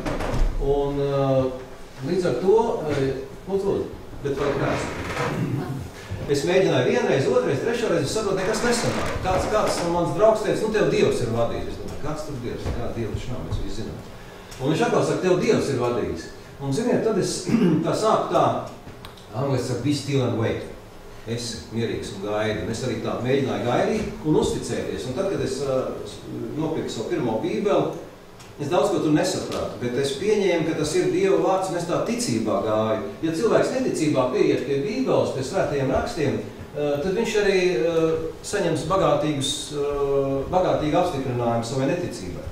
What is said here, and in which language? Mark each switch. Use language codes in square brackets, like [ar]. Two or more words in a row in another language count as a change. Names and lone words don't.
[lv] Un līdz ar to, bet vai krāst? Es mēģināju vienreiz, otrais, trešoreiz, es saprotu, nekas nesanāk. Kāds mans draugs teica, tev Dievs ir vadījis. Es domāju, kāds tur Dievs? Kā Dievs viņš nav, mēs visi zinām. Un viņš atkal saka, tev Dievs ir vadījis. Un ziniet, tad es sāku angliski saka, [en] be still and wait. [lv] Esi mierīgs un gaidi. Un es arī tā mēģināju gaidīt un uzticēties. Un tad, kad es nopirku savu pirmo Bībeli, es daudz ko tur nesapratu, bet es pieņēmu, ka tas ir Dieva vārds, un es tā ticībā gāju. Ja cilvēks neticībā pieiet pie Bībeles, pie svētajiem rakstiem, tad viņš arī saņems bagātīgu apstiprinājumu savai neticībai.